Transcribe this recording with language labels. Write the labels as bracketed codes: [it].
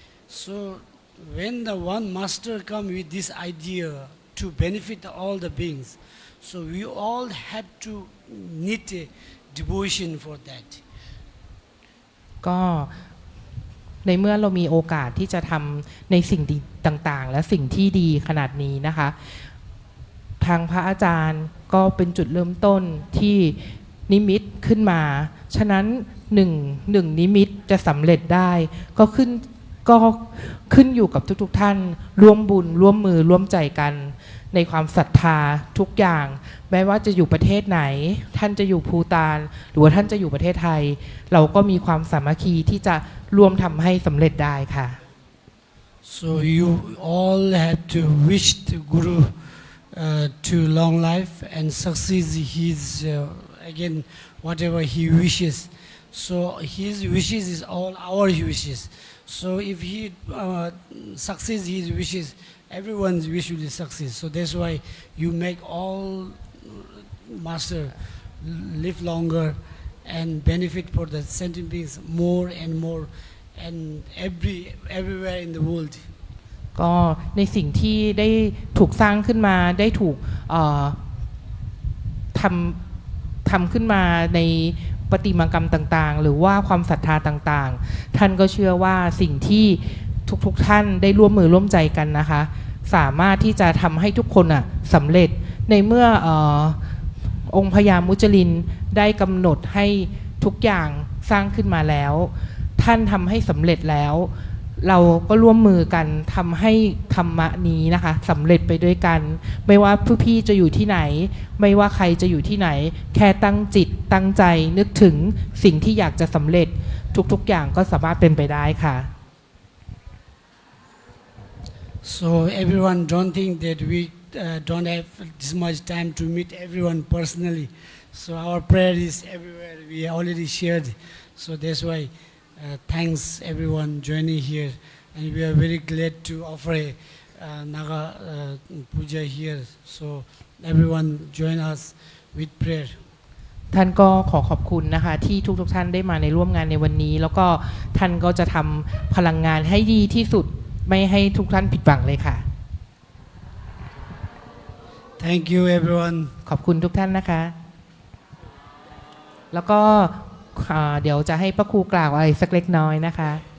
[en] So when the one Master come with this idea to benefit all the beings, so we all have to need a devotion for that. [th] ก็ในเมื่อเรามีโอกาสที่จะทำในสิ่งต่างๆและสิ่งที่ดีขนาดนี้นะคะทางพระอาจารย์ก็เป็นจุดเริ่มต้นที่นิมิตขึ้นมาฉะนั้นหนึ่งนิมิตจะสำเร็จได้ก็ขึ้นอยู่กับทุกท่านร่วมบุญร่วมมือร่วมใจกันในความศรัทธาทุกอย่างแม้ว่าจะอยู่ประเทศไหนท่านจะอยู่ภูฏานหรือว่าท่านจะอยู่ประเทศไทยเราก็มีความสามัคคีที่จะร่วมทำให้สำเร็จได้ค่ะ [en] So you all have to wish the Guru to long life and succeed his again whatever he wishes. So his wishes is all our wishes. So if he succeeds his wishes, everyone's wish will succeed. So that's why you make all Master live longer and benefit for the sentient beings more and more and everywhere in the world. [th] ก็ในสิ่งที่ได้ถูกสร้างขึ้นมาได้ถูกทำขึ้นมาในประติมากรรมต่างๆหรือว่าความศรัทธาต่างๆท่านก็เชื่อว่าสิ่งที่ทุกท่านได้ร่วมมือร่วมใจกันนะคะสามารถที่จะทำให้ทุกคนสำเร็จในเมื่อองค์พญามุจลิน ได้กำหนดให้ทุกอย่างสร้างขึ้นมาแล้ว ท่านทำให้สำเร็จแล้ว เราก็ร่วมมือกันทำให้ธรรมะนี้นะคะสำเร็จไปด้วยกัน ไม่ว่าผู้พี่จะอยู่ที่ไหน ไม่ว่าใครจะอยู่ที่ไหน แค่ตั้งจิตตั้งใจนึกถึงสิ่งที่อยากจะสำเร็จทุกๆอย่างก็สามารถเป็นไปได้ค่ะ [en] So everyone don't think that we don't have this much time to meet everyone personally. So our prayer is everywhere. We already shared. So that's why thanks everyone joining here. And we are very glad to offer a Naga puja here. So everyone join us with prayer. [th] ท่านก็ขอขอบคุณนะคะที่ทุกท่านได้มาในร่วมงานในวันนี้ แล้วก็ท่านก็จะทำพลังงานให้ดีที่สุดไม่ให้ทุกท่านผิดหวังเลยค่ะ [en] Thank you everyone. [th] ขอบคุณทุกท่านนะคะ แล้วก็เดี๋ยวจะให้พระครูกล่าวอะไรสักเล็กน้อยนะคะ